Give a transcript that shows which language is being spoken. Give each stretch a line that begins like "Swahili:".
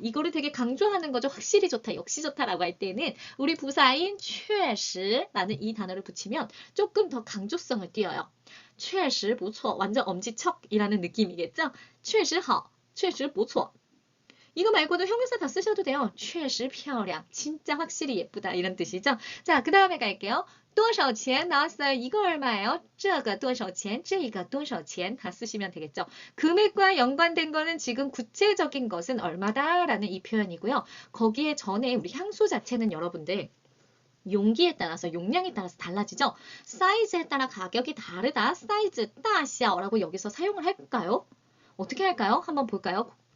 Korean: 이거를 되게 강조하는 거죠. 확실히 좋다, 역시 좋다 라고 할 때는 우리 부사인 确实라는 이 단어를 붙이면 조금 더 강조성을 띄어요.
Chinese: 确实不错
Korean: 완전 엄지척이라는 느낌이겠죠?
Chinese: 确实好, 确实不错.
Korean: 이거 말고도 형용사 다 쓰셔도 돼요.
Chinese: 确实漂亮,
Korean: 진짜 확실히 예쁘다 이런 뜻이죠. 자, 그 다음에 갈게요. 多少钱 나왔어요. 이거 얼마예요?
Chinese: 这个多少钱, 这个多少钱
Korean: 다 쓰시면 되겠죠. 금액과 연관된 거는 지금 구체적인 것은 얼마다 라는 이 표현이고요. 거기에 전에 우리 향수 자체는 여러분들 용기에 따라서 용량에 따라서 달라지죠. 사이즈에 따라 가격이 다르다. 사이즈, 大小라고 여기서 사용을 할까요? 어떻게 할까요? 한번 볼까요?